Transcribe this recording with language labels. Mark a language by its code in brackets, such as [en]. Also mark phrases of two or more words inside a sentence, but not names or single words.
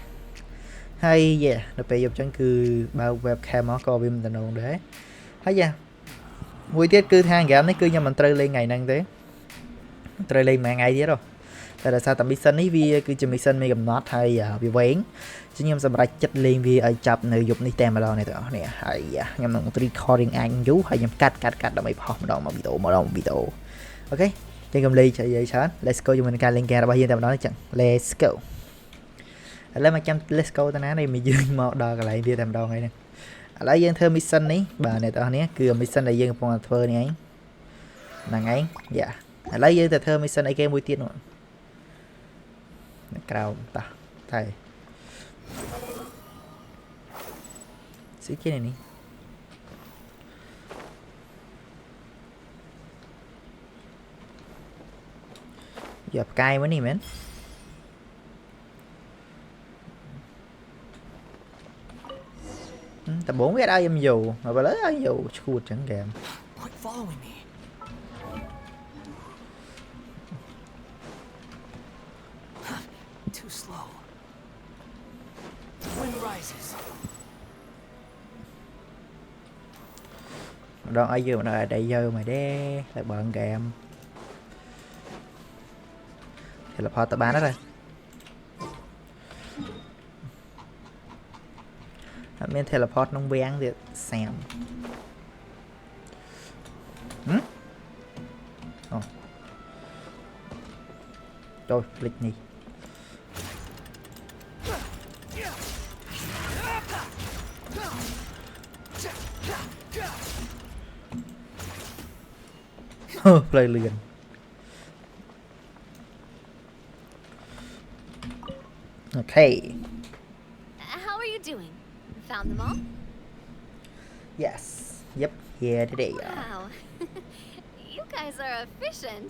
[km] ហើយនៅពេលយប់ចឹងគឺបើក webcam មកក៏វាមិនតំណងដែរហើយមួយទៀតគឺថា game នេះគឺខ្ញុំមិនត្រូវលេងថ្ងៃហ្នឹងទេត្រូវលេងមួយថ្ងៃទៀតហ៎តែដោយសារតែ mission នេះវា គឺជា mission មានកំណត់ហើយវាវែងខ្ញុំសម្រេចចិត្តលេងវាឲ្យចាប់នៅយប់នេះតែម្ដងអ្នកទាំងអស់គ្នាហើយខ្ញុំនឹង recording អញយូរ ហើយខ្ញុំកាត់ដើម្បីផុសម្ដងមកវីដេអូអូខេចឹងខ្ញុំលេងនិយាយច្រើន [en] let's go [km] ជាមួយនឹងការលេងហ្គេមរបស់យើងតែម្ដងចឹង [en] let's go [km] ឥឡូវមកចាំ [en] let's go [km] ទៅណានេះមកយើងមកដល់កន្លែងវាតែម្ដងហើយនេះឥឡូវយើងធ្វើ mission នេះបាទអ្នកទាំងអស់គ្នាគឺ mission ដែលយើងកំពុងតែធ្វើនេះឯងហ្នឹងឯងឥឡូវយើងទៅធ្វើ mission អីគេមួយទៀតនោះ ក្រោមតោះតែស៊ីគេនេះយកផ្កាយមកនេះមែនតបងវាឲ្យខ្ញុំយកមកឥឡូវឲ្យយកឈួតចឹងហ្គេម [en] Too slow. The wind rises. [km] ម្ដងឲ្យយកម្ដងឲ្យតែយកមកទេតែបើហ្គេម teleport ទៅបានហើយ អត់មាន teleport ក្នុងវាំងទៀតសាម អូចូលភ្លេចនេះផ្លូវលឿន Okay. [en] How are you doing? Found them all? Yes. Yep. Here today. Wow. You guys are efficient.